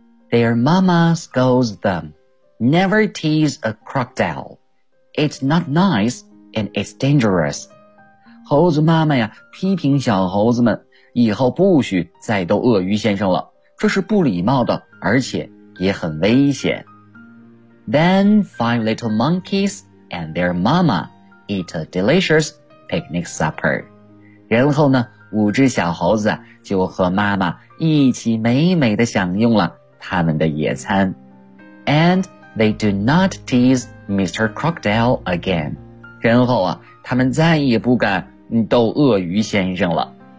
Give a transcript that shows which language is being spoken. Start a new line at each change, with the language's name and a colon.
English: Their mama scolds them. Never tease a crocodile. It's not nice and it's dangerous.
Chinese: 猴子妈妈呀，批评小猴子们，以后不许再逗鳄鱼先生了，这是不礼貌的，而且也很危险。
English: Then five little monkeys and their mama eat a delicious picnic supper.
Chinese: 然后呢，五只小猴子就和妈妈一起美美地享用了他们的野餐。
English: And they do not tease Mr. Crocodile again.
Chinese: 然后啊，他们再也不敢逗鳄鱼先生了。